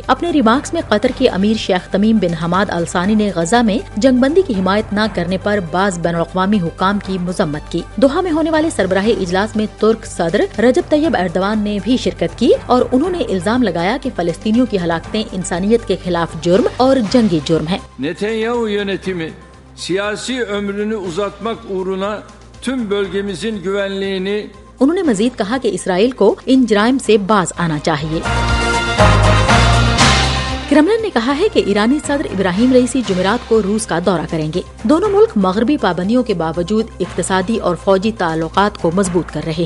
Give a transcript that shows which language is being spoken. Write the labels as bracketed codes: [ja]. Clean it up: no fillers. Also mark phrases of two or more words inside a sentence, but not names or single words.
[ur] اپنے ریمارکس میں قطر کے امیر شیخ تمیم بن حماد ال ثانی نے غزہ میں جنگ بندی کی حمایت نہ کرنے پر بعض بین الاقوامی حکام کی مذمت کی۔ دوحہ میں ہونے والے سربراہی اجلاس میں ترک صدر رجب طیب ایردوان نے بھی شرکت کی اور انہوں نے الزام لگایا کہ فلسطینیوں کی ہلاکتیں انسانیت کے خلاف جرم اور جنگی جرم ہیں۔ [tr] Netanyahu yönetimi siyasi ömrünü uzatmak uğruna tüm bölgemizin güvenliğini [ur] انہوں نے مزید کہا کہ اسرائیل کو ان جرائم سے باز آنا چاہیے۔ کرملن نے کہا ہے کہ ایرانی صدر ابراہیم رئیسی جمعرات کو روس کا دورہ کریں گے۔ دونوں ملک مغربی پابندیوں کے باوجود اقتصادی اور فوجی تعلقات کو مضبوط کر رہے ہیں۔